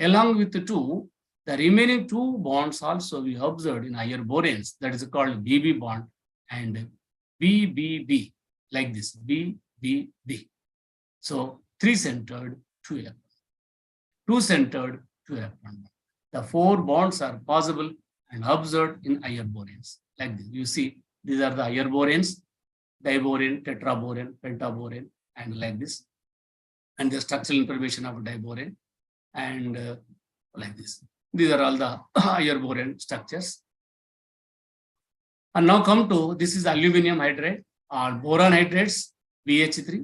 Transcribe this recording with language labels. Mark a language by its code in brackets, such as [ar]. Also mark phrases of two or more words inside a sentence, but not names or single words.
[en] Along with the two, the remaining two bonds also we observed in higher borins, that is called BB bond and BBB, like this, BBB. So three-centered two electron, two-centered two electron bond. The four bonds are possible and observed in higher borins, like this. You see, these are the higher borins, diborin, tetraborin, pentaborin, and like this. And the structural information of diborin, and like this. These are all the higher boron structures. And now come to, this is aluminum hydrate or boron hydrates, BH3.